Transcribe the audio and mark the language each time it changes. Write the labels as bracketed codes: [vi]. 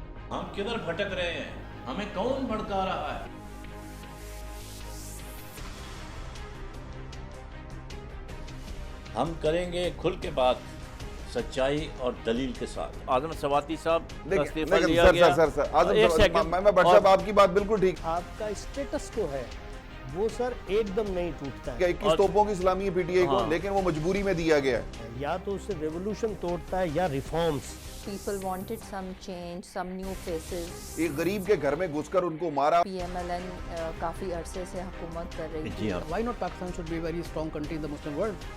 [ur] ہم کدھر بھٹک رہے ہیں, ہمیں کون بھڑکا رہا ہے؟ ہم کریں گے کھل کے بات, سچائی اور دلیل کے ساتھ. اعظم سواتی صاحب کا استعفیٰ لیا گیا. میں بٹ صاحب آپ کی بات بالکل ٹھیک. آپ کا اسٹیٹس کو ہے وہ سر ایک دم نہیں ٹوٹتا ہے. 21 توپوں کی سلامی ہے پی ٹی آئی کو, لیکن وہ مجبوری میں دیا گیا ہے. یا تو اسے ریولوشن توڑتا ہے یا reforms. [en] People wanted some change, some new faces. [ur] ایک غریب کے گھر میں گھس کر ان کو مارا. PMLN کافی عرصے سے حکومت کر رہی تھی. [en] Why not Pakistan should be a very strong country in the Muslim world?